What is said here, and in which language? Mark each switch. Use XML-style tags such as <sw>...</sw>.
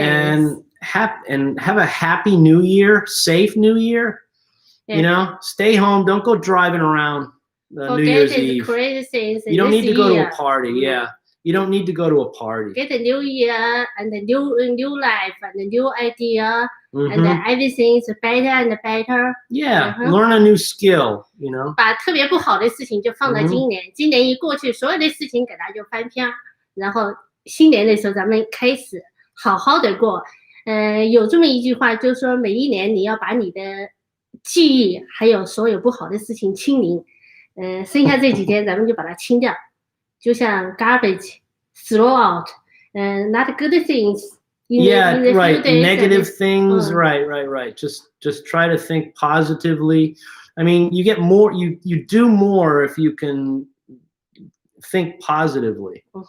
<en>And have a happy New Year, safe New Year. Yeah. Stay home. Don't go driving around New Year's Eve. You don't need to go to a party. Yeah. You don't need to go to a party. Get a new year and a new life and a new idea, and everything is better and better. Yeah, learn a new skill.</en> <zh>把特别不好的事情就放在今年，今年一过去，所有的事情给它就翻篇，然后新年的时候咱们开始好好的过。有这么一句话，就是说每一年你要把你的记忆还有所有不好的事情清零，剩下这几天咱们就把它清掉。就像</zh> <en>garbage, throw out, not good things. Right. Negative things. Right. Just try to think positively. I mean, you get more. You do more if you can think positively.</en>